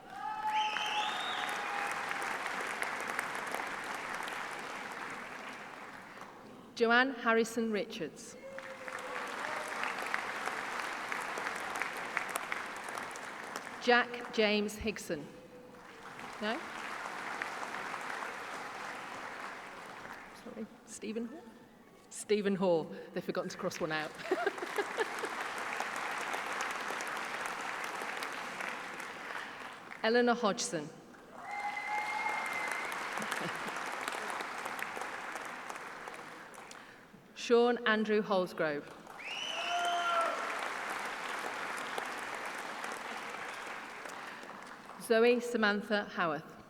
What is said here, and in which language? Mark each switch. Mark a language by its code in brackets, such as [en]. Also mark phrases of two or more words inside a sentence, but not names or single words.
[en] Joanne Harrison Richards. Jack James Higson. No? Sorry, Stephen Hall? Stephen Hall. They've forgotten to cross one out. Eleanor Hodgson. Sean Andrew Holsgrove. Zoe Samantha Howarth.